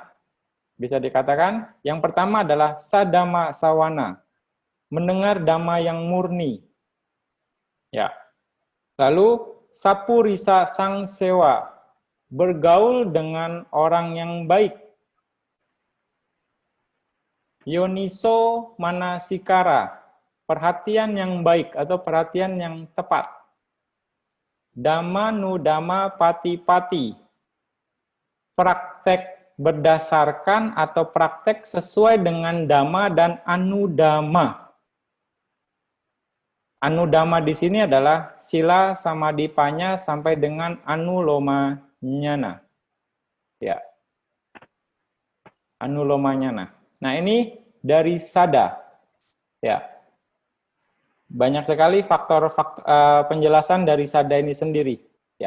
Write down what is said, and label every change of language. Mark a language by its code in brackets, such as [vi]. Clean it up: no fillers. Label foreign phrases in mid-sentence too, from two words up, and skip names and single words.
[id] Bisa dikatakan yang pertama adalah [pi] sadama sawana. [id] Mendengar dhamma yang murni. Ya. [pi] Lalu sapurisa sang sewa. [id] Bergaul dengan orang yang baik. [pi] Yoniso manasikara, [id] perhatian yang baik atau perhatian yang tepat. [pi] Dhamma nu dhamma pati pati, [id] praktek berdasarkan atau praktek sesuai dengan dhamma dan anudhamma. Anudhamma di sini adalah [pi] sila, samadhi, panya [id] sampai dengan [pi] anuloma nyana. Ya. Anuloma nyana. [id] Nah, ini dari sada. Ya. banyak sekali faktor penjelasan dari sada ini sendiri. Ya.